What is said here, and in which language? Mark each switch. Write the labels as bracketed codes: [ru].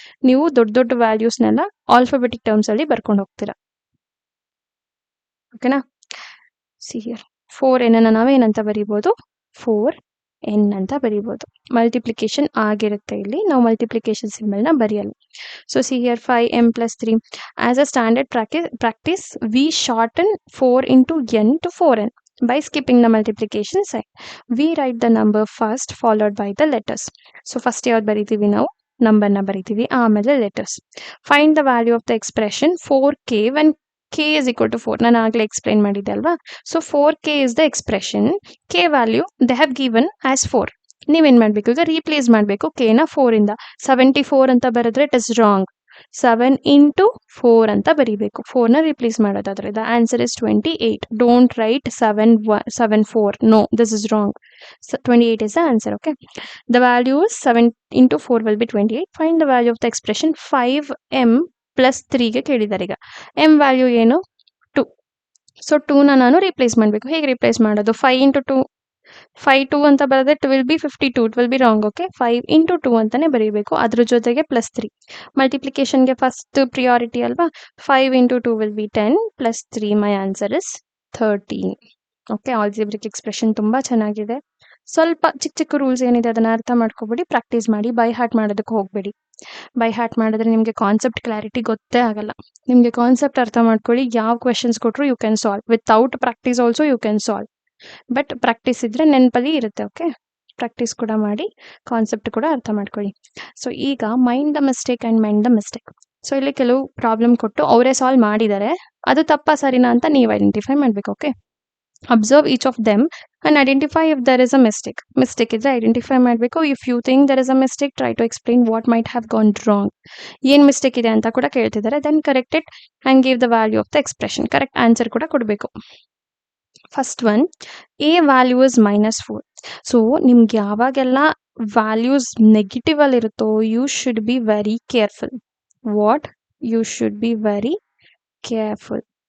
[kn] ನೀವು ದೊಡ್ಡ ವ್ಯಾಲ್ಯೂಸ್ನೆಲ್ಲ ಆಲ್ಫಾಬೆಟಿಕ್ ಟರ್ಮ್ಸಲ್ಲಿ ಬರ್ಕೊಂಡು ಹೋಗ್ತೀರಾ. ಓಕೆನಾ. ಸಿ ಹಿಯರ್ 4n ಅನ್ನು ನಾವೇನಂತ ಬರಿಬೋದು, 4 n ಅಂತ ಬರೀಬೋದು. ಮಲ್ಟಿಪ್ಲಿಕೇಶನ್ ಆಗಿರುತ್ತೆ ಇಲ್ಲಿ, ನಾವು multiplication ಸಿಂಬಲ್ನ ಬರೆಯಲ್ಲ. [en] So see here 5m plus 3. As a standard practice, we shorten 4 into n to 4n by skipping the multiplication sign. We write the number first followed by the letters. [kn] So first ಯಾವ್ದು ಬರೀತೀವಿ ನಾವು, ನಂಬರ್ನ ಬರೀತೀವಿ, ಆಮೇಲೆ letters. [en] Find the value of the expression 4k when k is equal to 4. [kn] ನಾನು ಆಗಲೇ explain ಮಾಡಿದ್ದೆ ಅಲ್ವಾ. [en] So 4k is the expression. k value they have given as 4. [kn] ನೀವೇನ್ ಮಾಡಬೇಕು, ಈಗ ರೀಪ್ಲೇಸ್ ಮಾಡಬೇಕು ಕೆನ 4 ಇಂದ. 74 ಅಂತ ಬರೆದ್ರೆ [en] It is wrong. [kn] 7 into 4 ಅಂತ ಬರೀಬೇಕು. 4ನ ರಿಪ್ಲೇಸ್ ಮಾಡೋದಾದ್ರೆ [en] The answer is 28. Don't write 74. No, this is wrong. 28 is the answer. Okay, the value is 7 into 4 will be 28. Find the value of the expression 5m plus 3 [kn] ಗೆ ಕೇಳಿದ್ದಾರೆ. ಈಗ m value ಏನು, 2. So 2ನ ನಾನು replace ಮಾಡಬೇಕು. ಹೇಗೆ replace ಮಾಡೋದು, 5 into 2, 5 2 ಅಂತ ಬರೆದ್ರೆ [en] It will be 52. It will be wrong. [kn] Okay, 5 into 2 ಅಂತಾನೆ ಬರೀಬೇಕು, ಅದ್ರ ಜೊತೆಗೆ ಪ್ಲಸ್ 3. ಮಲ್ಟಿಪ್ಲಿಕೇಶನ್ಗೆ ಫಸ್ಟ್ ಪ್ರಿಯಾರಿಟಿ ಅಲ್ವಾ. [en] 5 into 2 will be 10 plus 3. My answer is 13. Okay, algebraic expression [kn] ತುಂಬ ಚೆನ್ನಾಗಿದೆ. ಸ್ವಲ್ಪ ಚಿಕ್ಕ ಚಿಕ್ಕ ರೂಲ್ಸ್ ಏನಿದೆ ಅದನ್ನ ಅರ್ಥ ಮಾಡ್ಕೊಬೇಡಿ, ಪ್ರಾಕ್ಟೀಸ್ ಮಾಡಿ. ಬೈ ಹಾರ್ಟ್ ಮಾಡೋದಕ್ಕೆ ಹೋಗಬೇಡಿ. ಬೈ ಹಾರ್ಟ್ ಮಾಡಿದ್ರೆ ನಿಮಗೆ ಕಾನ್ಸೆಪ್ಟ್ ಕ್ಲಾರಿಟಿ ಗೊತ್ತೇ ಆಗಲ್ಲ. ನಿಮಗೆ ಕಾನ್ಸೆಪ್ಟ್ ಅರ್ಥ ಮಾಡ್ಕೊಳ್ಳಿ, ಯಾವ ಕ್ವೆಶನ್ಸ್ ಕೊಟ್ಟರು [en] You can solve. Without practice also you can solve. But practice [kn] ಇದ್ರೆ ನೆನಪಲ್ಲಿ ಇರುತ್ತೆ. ಓಕೆ, ಪ್ರಾಕ್ಟೀಸ್ ಕೂಡ ಮಾಡಿ, ಕಾನ್ಸೆಪ್ಟ್ ಕೂಡ ಅರ್ಥ ಮಾಡ್ಕೊಳ್ಳಿ. ಸೊ ಈಗ [en] Mind the mistake and mind the mistake. [kn] So ಇಲ್ಲಿ ಕೆಲವು ಪ್ರಾಬ್ಲಮ್ ಕೊಟ್ಟು ಅವರೇ ಸಾಲ್ವ್ ಮಾಡಿದ್ದಾರೆ, ಅದು ತಪ್ಪಾ ಸರಿನಾ ಅಂತ ನೀವು ಐಡೆಂಟಿಫೈ ಮಾಡಬೇಕು. [en] Okay, observe each of them and identify if there is a mistake. [kn] Mistake ಇದ್ರೆ ಐಡೆಂಟಿಫೈ ಮಾಡಬೇಕು. [en] If you think there is a mistake, try to explain what might have gone wrong. [kn] ಏನು mistake ಇದೆ ಅಂತ ಕೂಡ ಕೇಳ್ತಿದ್ದಾರೆ. [en] Then correct it and give the value of the expression. [kn] Correct answer ಕೂಡ ಕೊಡಬೇಕು. [en] First one, a value is -4. So [kn] ನಿಮ್ಗೆ ಯಾವಾಗೆಲ್ಲ values negative ಅಲ್ಲಿ ಇರುತ್ತೋ [en] You should be very careful. What, you should be very careful.